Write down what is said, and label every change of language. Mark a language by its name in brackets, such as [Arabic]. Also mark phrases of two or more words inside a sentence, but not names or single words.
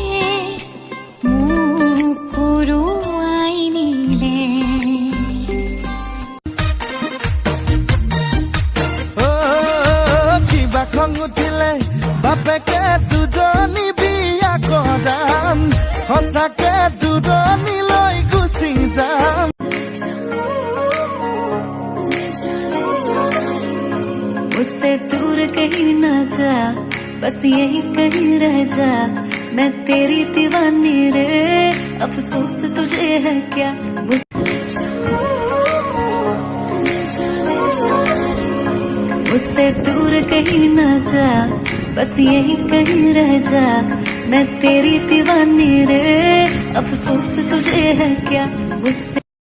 [Assamese] খং উঠিলে বাপেকে দুজনী বিয়া কৰাম সঁচাকে দুজনীলৈ গুচি যাম [Hindi] मुझसे दूर कहीं ना जा बस यही कहीं रह जा मैं तेरी दीवानी रे अफसोस तुझे है क्या मुझसे दूर कहीं ना जा बस यही कहीं रह जा मैं तेरी दीवानी रे अफसोस तुझे है क्या मुझसे